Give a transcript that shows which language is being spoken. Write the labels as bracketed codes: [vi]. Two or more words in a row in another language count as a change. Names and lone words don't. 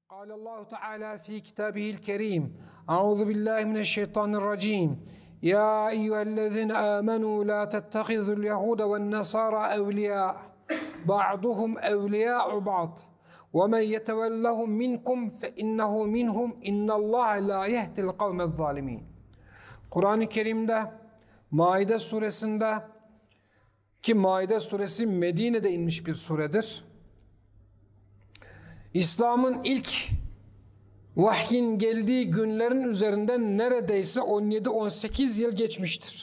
[ar] قال الله تعالى في كتابه الكريم أعوذ بالله من الشيطان الرجيم يا أيها الذين آمنوا لا تتخذوا اليهود والنصارى أولياء بعضهم أولياء بعض ومن يتولهم منكم فإنه منهم إن الله لا يهدي القوم الظالمين. [tr] Kur'an-ı Kerim'de Maide suresinde, ki Maide suresi Medine'de inmiş bir suredir, İslam'ın ilk vahyin geldiği günlerin üzerinden neredeyse 17-18 yıl geçmiştir.